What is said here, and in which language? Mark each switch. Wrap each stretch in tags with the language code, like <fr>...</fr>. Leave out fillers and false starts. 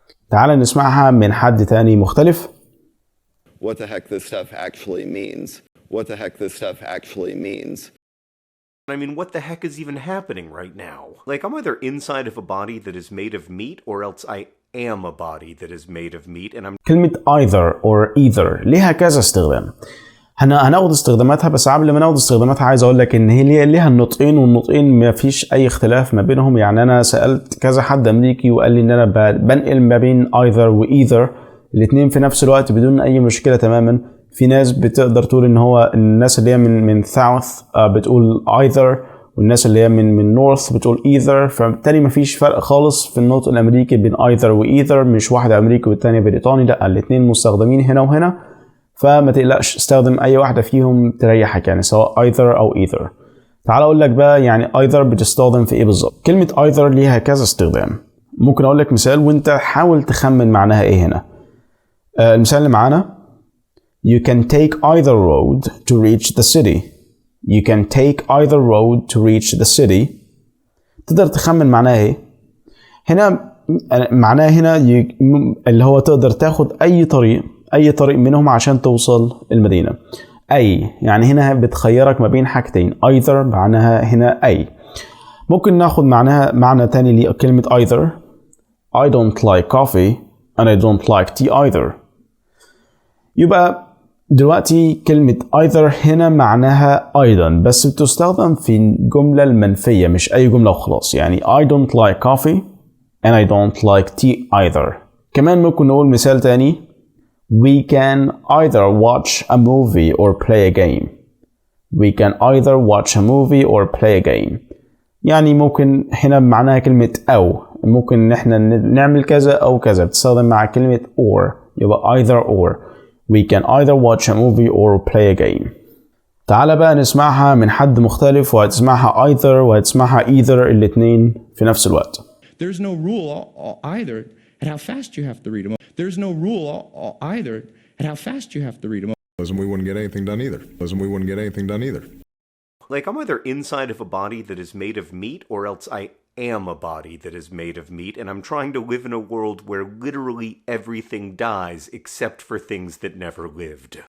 <ar>تعال نسمعها من حد تاني مختلف.</ar> <en>What the heck this stuff actually means. What the heck this stuff actually means. I mean, what the heck is even happening right now? Like, I'm either inside of a body that is made of meat, or else I am a body that is made of meat, and I'm...</en> <ar>كلمة either or either ليها كذا استخدام. هناخد استخداماتها، بس قبل ما ناخد استخداماتها عايز اقول لك ان هي ليها النطقين، والنطقين ما فيش اي اختلاف ما بينهم. يعني انا سألت كذا حد امريكي وقال لي ان انا بنقل ما بين either و either الاثنين في نفس الوقت بدون اي مشكلة تماما. في ناس بتقدر تقول ان هو الناس اللي هي من south بتقول either، والناس اللي هي من north بتقول either، فبالتالي مفيش فرق خالص في النطق الامريكي بين either و either، مش واحدة امريكي والتانية بريطاني، لا الاثنين مستخدمين هنا وهنا، فما تقلقش استخدم اي واحدة فيهم تريحك، يعني سواء either او either. تعال اقول لك بقى يعني either بتستخدم في ايه بالظبط. كلمة either ليها كذا استخدام، ممكن اقول لك مثال وانت حاول تخمن معناها ايه هنا. المثال اللي معانا</ar> <en>You can take either road to reach the city. You can take either road to reach the city.</en> <ar>تقدر تخمن معناها ايه؟ هنا معناها هنا اللي هو تقدر تاخد اي طريق منهم عشان توصل المدينة. اي يعني هنا بتخيرك ما بين حاجتين، either معناها هنا اي. ممكن ناخد معنى تاني لكلمة either.</ar> <en>I don't like coffee and I don't like tea either.</en> <ar>يبقى دلوقتي كلمة either هنا معناها أيضا، بس بتستخدم في الجملة المنفية مش أي جملة وخلاص.</ar> <en>يعني I don't like coffee and I don't like tea either.</en> <ar>كمان ممكن نقول مثال تاني</ar> <en>We can either watch a movie or play a game. We can either watch a movie or play a game.</en> <ar>يعني ممكن هنا معناها كلمة أو، ممكن نحن نعمل كذا أو كذا، بتستخدم مع كلمة or، يبقى either or.</ar> <en>We can either watch a movie or play a game.</en> <ar>تعال بقى نسمعها من حد مختلف، وهتسمعها either وهتسمعها either الاتنين في نفس الوقت.</ar> <en>There's no rule either at how fast you have to read them. There's no rule either at how fast you have to read them. We wouldn't get anything done either. Like, I'm either inside of a body that is made of meat, or else I am a body that is made of meat, and I'm trying to live in a world where literally everything dies except for things that never lived.</en>